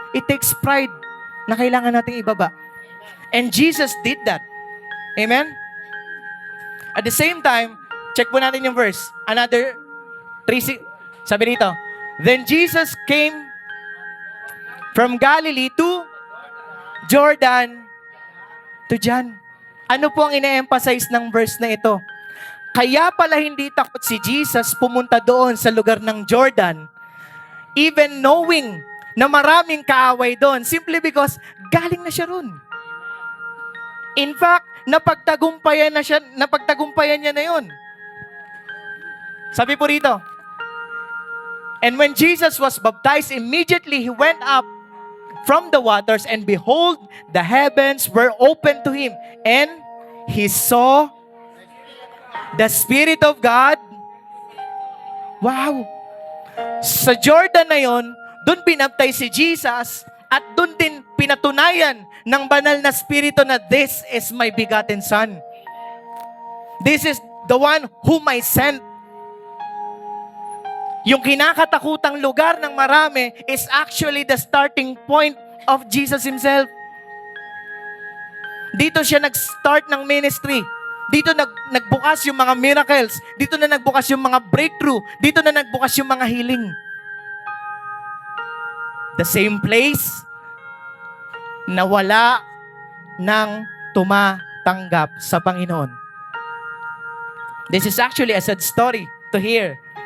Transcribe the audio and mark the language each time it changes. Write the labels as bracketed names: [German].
[English] It takes pride [Filipino] na kailangan nating ibaba. [English] And Jesus did that. Amen? [Filipino] At the same time, check po natin yung verse. [English] Another 3, [Filipino] sabi dito, [English] then Jesus came from Galilee to Jordan to John. [Filipino] Ano po ang ina-emphasize ng verse na ito? Kaya pala hindi takot si Jesus pumunta doon sa lugar ng Jordan, [English] even knowing [Filipino] na maraming kaaway doon, [English] simply because [Filipino] galing na siya roon. In fact, napagtagumpayan niya na yun. Sabi po rito, [English] and when Jesus was baptized, immediately he went up from the waters, and behold, the heavens were opened to him, and he saw the Spirit of God. [Filipino] Wow! Sa Jordan na yon, doon pinaptay si Jesus, at doon din pinatunayan ng banal na Espiritu na [English] this is my begotten Son. This is the one whom I sent. [Filipino] Yung kinakatakutang lugar ng marami [English] is actually the starting point of Jesus Himself. [Filipino] Dito siya nag-start ng ministry. Dito nagbukas yung mga miracles. Dito na nagbukas yung mga breakthrough. Dito na nagbukas yung mga healing. [English] The same place [Filipino] na wala nang tumatanggap sa Panginoon. [English] This is actually a sad story to hear.